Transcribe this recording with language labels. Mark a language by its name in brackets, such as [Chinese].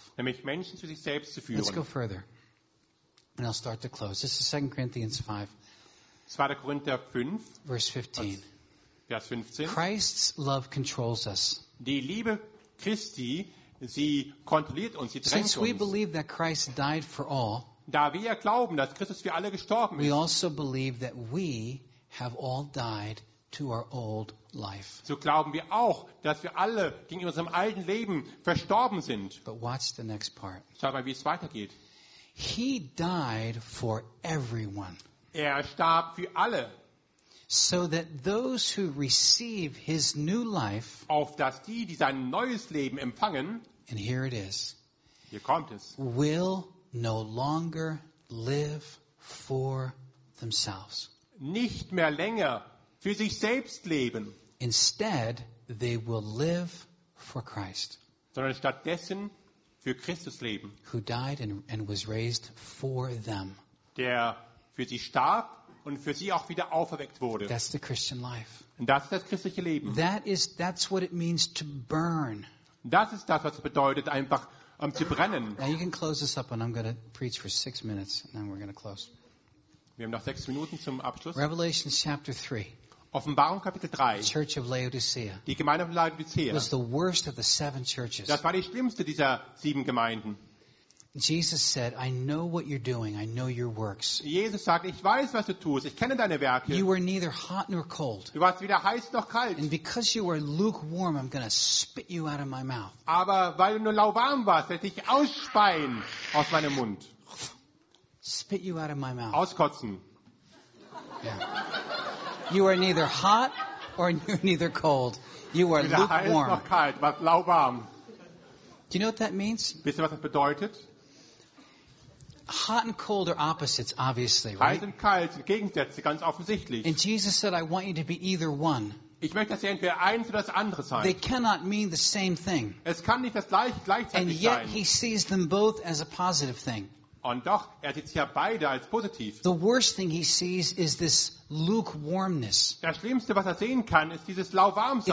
[German] Nämlich Menschen zu sich selbst zu führen. [English] Let's go further. And I'll start to close. This is 2 Corinthians 5. [German] 2. Korinther 5. [English] Verse 15. [German] Vers 15. [English] Christ's love controls us. [German] Die Liebe Christi, sie kontrolliert uns, sie drängt uns. [English] Since we believe that Christ died for all, [German] da wir ja glauben, dass Christus für alle gestorben ist, [English] we also believe that we have all died to our old life. [German] So glauben wir auch, dass wir alle gegen unserem alten Leben verstorben sind. [English] But watch the next part. [German] Schau mal, wie es weitergeht. [English] He died for everyone. [German] Er starb für alle. [English] So that those who receive his new life, [German] auf dass die, die sein neues Leben empfangen, [English] and here it is, [German] hier kommt es, [English] will no longer live for themselves. [German] Nicht mehr länger für sich selbst leben. [English] Instead, they will live for Christ. [German] Sondern stattdessen für Christus leben. [English] Who died and was raised for them. [German] Der für sie starb und für sie auch wieder auferweckt wurde. [English] That's the Christian life. [German] Und das ist das christliche Leben. [English] That's what it means to burn. [German] Das ist das, was es bedeutet, einfach zu brennen. [English] Now you can close this up and I'm going to preach for 6 minutes and then we're going to close. [German] Wir haben noch 6 Minuten zum Abschluss. [English] Revelation chapter 3. [German] Offenbarung Kapitel 3. [English] The Church of Laodicea. [German] Die Gemeinde von Laodicea. [English] Was the worst of the 7 churches. [German] Das war die schlimmste dieser 7 Gemeinden. [English] Jesus said, I know what you're doing. I know your works. [German] Jesus sagt, ich weiß, was du tust. Ich kenne deine Werke. [English] You were neither hot nor cold. [German] Du warst weder heiß noch kalt. [English] And because you were lukewarm, I'm going to spit you out of my mouth. [German] Aber weil du nur lauwarm warst, werde ich ausspeien aus meinem Mund. [English] Spit you out of my mouth. [German] Auskotzen. [English] Yeah. You are neither hot or neither cold. You are lukewarm. [German] Weder heiß noch kalt, warst lauwarm. [English] Do you know what that means? [German] Wisst ihr, was das bedeutet? [English] Hot and cold are opposites, obviously, right? [German] Heiß und kalt sind Gegensätze, ganz offensichtlich. [English] And Jesus said, I want you to be either one. [German] Ich möchte, dass ihr entweder eins oder das andere seid. [English] They cannot mean the same thing. [German] Es kann nicht das gleiche gleichzeitig sein. [English] And yet He sees them both as a positive thing. [German] Und doch, er sieht sie ja beide als positiv. [English] The worst thing he sees is this lukewarmness. [German] Das Schlimmste, was er sehen kann, ist dieses Lauwarmsein.